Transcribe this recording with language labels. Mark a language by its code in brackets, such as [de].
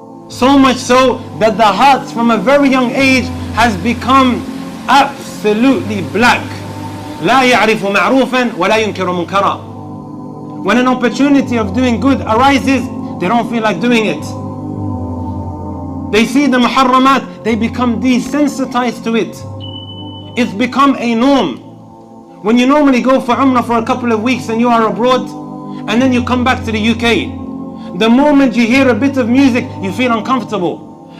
[en] So much so that the hearts from a very young age has become absolutely black. [ar] لا يعرف معروفا ولا ينكر منكرا. [en] When an opportunity of doing good arises, they don't feel like doing it. They see the muharramat, they become desensitized to it. It's become a norm. When you normally go for Umrah for a couple of weeks and you are abroad, and then you come back to the UK, the moment you hear a bit of music, you feel uncomfortable.